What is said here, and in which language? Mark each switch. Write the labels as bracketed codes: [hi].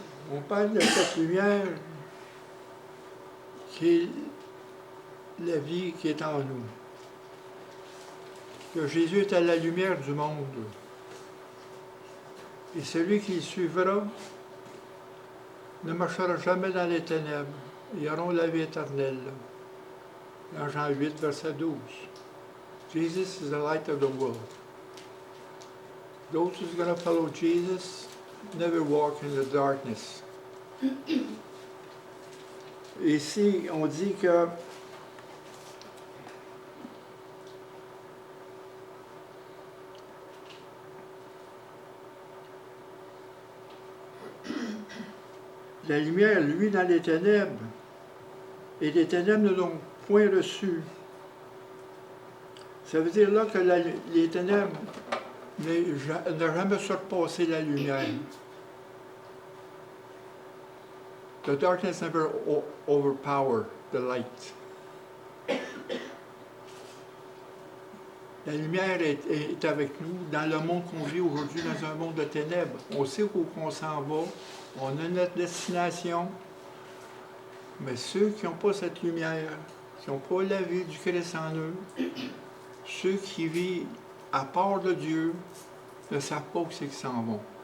[fr] On parle de cette lumière qui est la vie qui est en nous. Que Jésus est à la lumière du monde. Et celui qui le suivra ne marchera jamais dans les ténèbres. Ils auront la vie éternelle. Dans Jean 8, verset 12. [en] Jesus is the light of the world. Those who's going to follow Jesus never walk in the darkness. [fr] Ici, on dit que la lumière, lui, dans les ténèbres, et les ténèbres ne l'ont point reçu. Ça veut dire là que les ténèbres n'ont jamais surpassé la lumière. [en] The darkness never overpowered the light. [fr] La lumière est avec nous dans le monde qu'on vit aujourd'hui, dans un monde de ténèbres. On sait où on s'en va, on a notre destination, mais ceux qui n'ont pas cette lumière, qui n'ont pas la vie du Christ en eux, ceux qui vivent à part de Dieu, ne savent pas où c'est qu'ils s'en vont.